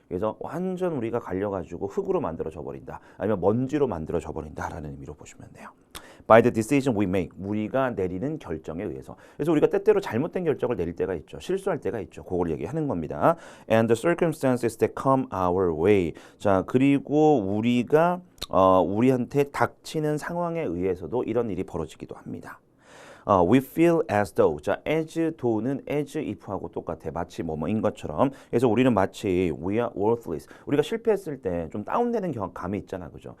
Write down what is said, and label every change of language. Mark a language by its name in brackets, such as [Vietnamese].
[Korean] 그래서 완전 우리가 갈려가지고 흙으로 만들어져 버린다, 아니면 먼지로 만들어져 버린다라는 의미로 보시면 돼요. [English] By the decision we make. [Korean] 우리가 내리는 결정에 의해서. 그래서 우리가 때때로 잘못된 결정을 내릴 때가 있죠. 실수할 때가 있죠. 그걸 얘기하는 겁니다. [English] And the circumstances that come our way. [Korean] 자, 그리고 우리가 우리한테 닥치는 상황에 의해서도 이런 일이 벌어지기도 합니다. [English] We feel as though. [Korean] 자, as though는 as if하고 똑같아. 마치 뭐뭐인 것처럼. 그래서 우리는 마치 [English] we are worthless. [Korean] 우리가 실패했을 때 좀 다운되는 감이 있잖아, 그죠?